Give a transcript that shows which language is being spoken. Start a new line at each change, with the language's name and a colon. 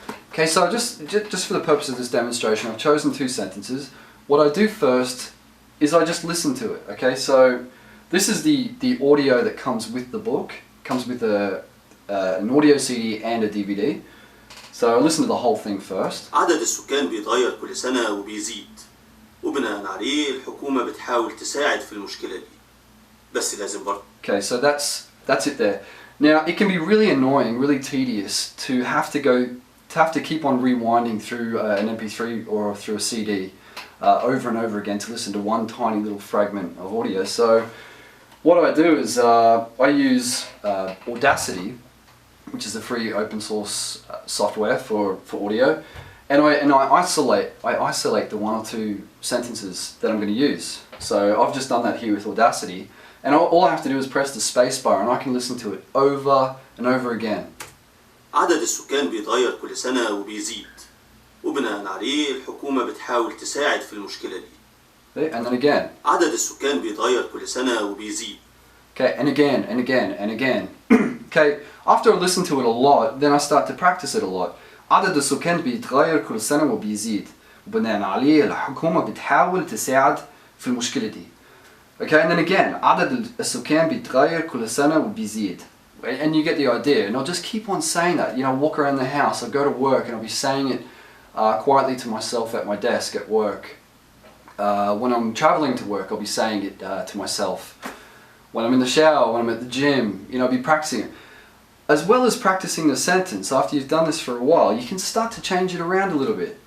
English: Okay, so just for the purpose of this demonstration, I've chosen two sentences. What I do first is I just listen to it. Okay, so this is the audio that comes with the book, comes with an audio CD and a DVD. So I listen to the whole thing first.
Arabic: عدد السكان بيتغير كل سنة وبيزيد وبناء عليه الحكومة بتحاول تساعد في المشكلة دي بس لازم برضه.
English: Okay, so that's it there. Now it can be really annoying, really tedious to have to keep on rewinding through an MP3 or through a CD over and over again to listen to one tiny little fragment of audio. So what I do is I use Audacity, which is a free open source software for audio, and I isolate the one or two sentences that I'm going to use. So I've just done that here with Audacity, and all I have to do is press the space bar and I can listen to it over and over again.
Arabic: عدد السكان بيتغير كل سنة وبيزيد وبناء عليه الحكومة بتحاول تساعد في المشكلة دي.
English: And then again.
Arabic: عدد السكان بيتغير كل سنة وبيزيد.
English: Okay, and again, and again, and again. Okay, after I listen to it a lot, then I start to practice it a lot.
Arabic: عدد السكان بيتغير كل سنة وبيزيد وبناء عليه الحكومة بتحاول تساعد في المشكلة دي.
English: Okay, and then again,
Arabic: عدد السكان بيتغير كل سنة وبيزيد.
English: And you get the idea, and I'll just keep on saying that. You know, I'll walk around the house, I'll go to work, and I'll be saying it quietly to myself at my desk at work. When I'm traveling to work, I'll be saying it to myself. When I'm in the shower, when I'm at the gym, you know, I'll be practicing it. As well as practicing the sentence, after you've done this for a while, you can start to change it around a little bit.